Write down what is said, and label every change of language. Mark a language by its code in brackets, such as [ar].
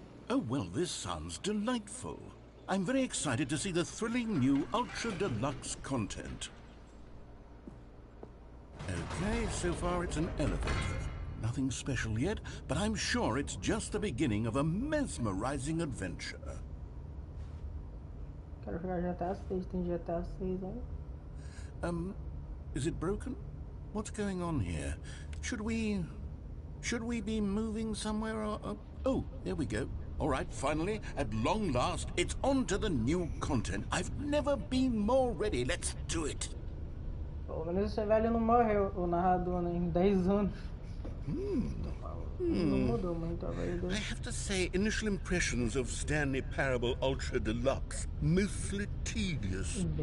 [en] Oh, well, this sounds delightful. I'm very excited to see the thrilling new Ultra Deluxe content. Okay, so far it's an elevator. Nothing special yet, but I'm sure it's just the beginning of a mesmerizing adventure. [pt] Quero jogar GTA 6, tem GTA 6 aí. [en] Is it broken? What's going on here? Should we be moving somewhere or... Oh, there we go. All right, finally, at long last, it's on to the new content. I've never been more ready. Let's do it. [pt] Pelo menos esse velho não morreu, o narrador, né, em 10 anos. Não mudou muito a vida. [en] I have to say, initial impressions of Stanley Parable Ultra Deluxe, mostly tedious.